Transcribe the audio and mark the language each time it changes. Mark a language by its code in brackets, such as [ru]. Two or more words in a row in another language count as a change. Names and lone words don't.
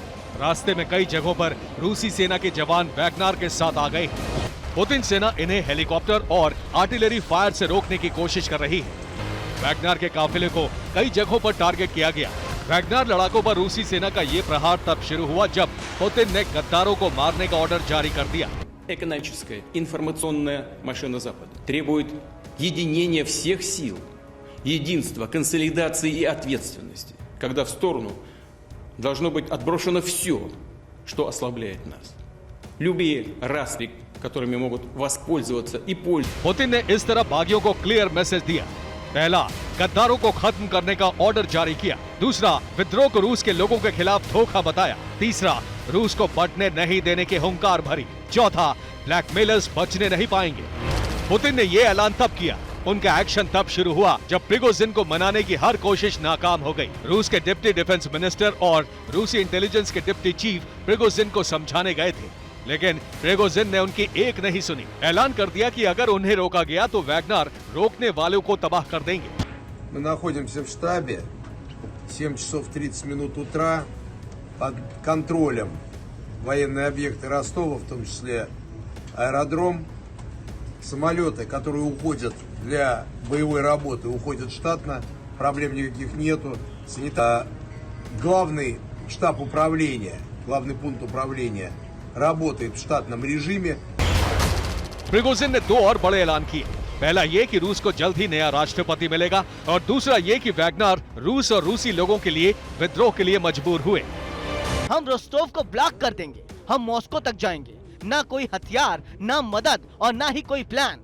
[hi] रास्ते में कई जगहों पर रूसी सेना के जवान वैगनर के साथ आ गए हैं। पुतिन सेना इन्हें हेलीकॉप्टर और [en] artillery fire [hi] से रोकने की कोशिश कर रही है। वैगनर के काफिले को कई जगहों पर टारगेट किया गया। वैगनर लड़ाकों पर रूसी सेना का ये प्रहार तब शुरू हुआ जब पुतिन ने गद्दारों को मारने का ऑर्डर जारी कर दिया। [ru] Экономическая, информационная машина Запада требует единения всех сил, единства, консолидации и ответственности, когда в сторону должно быть отброшено все, что ослабляет нас. Любые распри, которыми могут воспользоваться и пользоваться. [hi] पुतिन ने इस तरह बागियों को [en] clear message [hi] दिया। पहला, गद्दारों को खत्म करने का ऑर्डर जारी किया। दूसरा, विद्रोह को रूस के लोगों के खिलाफ धोखा बताया। तीसरा, रूस को बढ़ने नहीं देने की हुंकार भरी। चौथा, ब्लैकमेलर्स बचने नहीं पाएंगे। पुतिन ने यह ऐलान तब किया, उनका एक्शन तब शुरू हुआ जब प्रिगोजिन को मनाने की हर कोशिश नाकाम हो गई। रूस के [en] deputy defence minister [hi] और रूसी इंटेलिजेंस के [en] deputy chief [hi] प्रिगोजिन को समझाने गए थे, लेकिन प्रिगोजिन ने उनकी एक नहीं सुनी। ऐलान कर दिया कि अगर उन्हें रोका गया तो वैगनर रोकने वालों को तबाह कर देंगे। [ru] Мы находимся в штабе. 7 часов 30 минут утра. Под контролем военные объекты Ростова, в том числе аэродром. Самолеты, которые уходят для боевой работы, уходят штатно. Проблем никаких нету. Главный штаб управления, главный пункт управления работает в штатном режиме. [hi] प्रिगोजिन ने दो और बड़े ऐलान किए। पहला ये कि रूस को जल्द ही नया राष्ट्रपति मिलेगा और दूसरा ये कि वैगनर रूस और रूसी लोगों के लिए विद्रोह के लिए मजबूर हुए। हम रोस्टोव को ब्लॉक कर देंगे, हम मॉस्को तक जाएंगे। ना कोई हथियार, ना मदद और ना ही कोई प्लान।